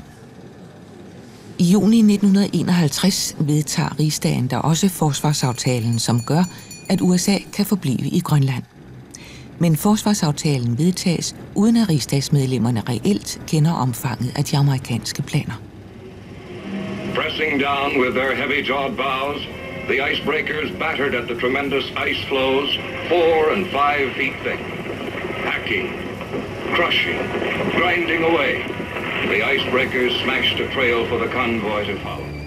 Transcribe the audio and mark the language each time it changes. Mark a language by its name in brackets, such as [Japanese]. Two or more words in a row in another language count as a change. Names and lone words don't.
[Danish] I juni 1951 vedtager Rigsdagen der også forsvarsaftalen, som gør, at USA kan forblive i Grønland. Men forsvarsaftalen vedtages, uden at rigsdagsmedlemmerne reelt kender omfanget af de amerikanske planer. [English] Pressing down with their heavy-jawed bows, the icebreakers battered at the tremendous ice floes, 4 and 5 feet thick. Hacking, crushing, grinding away. The icebreakers smashed a trail for the convoy to follow.